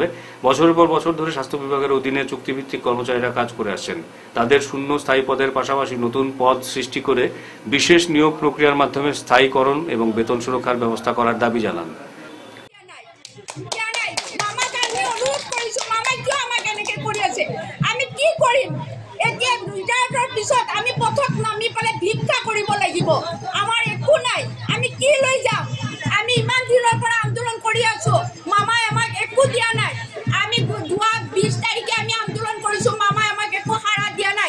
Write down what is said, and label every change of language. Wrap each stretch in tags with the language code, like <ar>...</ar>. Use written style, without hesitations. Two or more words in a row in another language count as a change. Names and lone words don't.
<bn>বছরের পর বছর ধরে স্বাস্থ্য বিভাগের অধীনে চুক্তিভিত্তিক কর্মচারীরা কাজ করে আসছেন। তাদের শূন্য স্থায়ী পদের পাশাপাশি নতুন পদ সৃষ্টি করে বিশেষ নিয়োগ প্রক্রিয়ার মাধ্যমে স্থায়ীকরণ এবং বেতন সুরক্ষার ব্যবস্থা করার দাবি জানান।</bn> <as>আমি কি কৰিম এতিয়া ৰিটায়াৰৰ পিছত আমি পথত নামি পেলাই ভিক্ষা কৰিব লাগিব। আমাৰ একো নাই, আমি কি লৈ যাম? আমি ইমান দিনৰ পৰা আন্দোলন কৰি আছো, মামাই আমাক একো দিয়া নাই। আমি 20 তাৰিখে আমি আন্দোলন কৰিছো, মামাই আমাক একো সাৰা দিয়া নাই।</as>